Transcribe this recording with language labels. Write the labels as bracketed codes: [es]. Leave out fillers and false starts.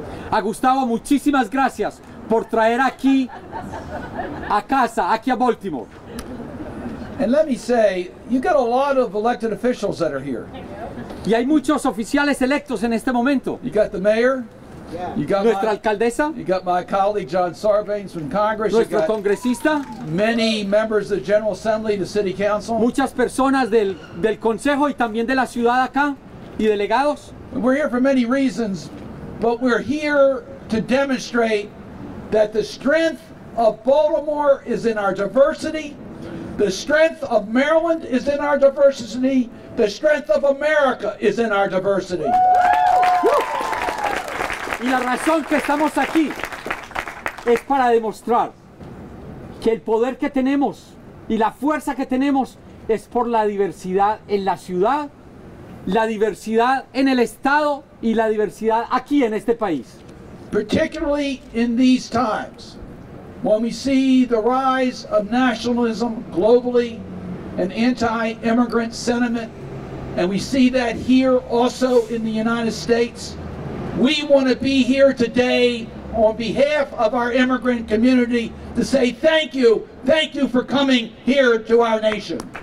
[es] A Gustavo, muchísimas gracias por traer aquí a CASA, aquí a Baltimore. [en] And let me say, you got a lot of elected officials that are here. [es] Y hay muchos oficiales electos en este momento. [en] You got the mayor. You got [es] nuestra alcaldesa. [en] You got my colleague John Sarbanes from Congress. [es] Nuestro congresista. [en] Many members of the General Assembly, the City Council. [es] Muchas personas del Consejo y también de la ciudad acá y delegados. [en] We're here for many reasons, but we're here to demonstrate that the strength of Baltimore is in our diversity. The strength of Maryland is in our diversity. The strength of America is in our diversity. [es] Y la razón que estamos aquí es para demostrar que el poder que tenemos y la fuerza que tenemos es por la diversidad en la ciudad, la diversidad en el estado y la diversidad aquí en este país. [en] Particularly in these times, when we see the rise of nationalism globally and anti-immigrant sentiment, and we see that here also in the United States, we want to be here today on behalf of our immigrant community to say thank you for coming here to our nation.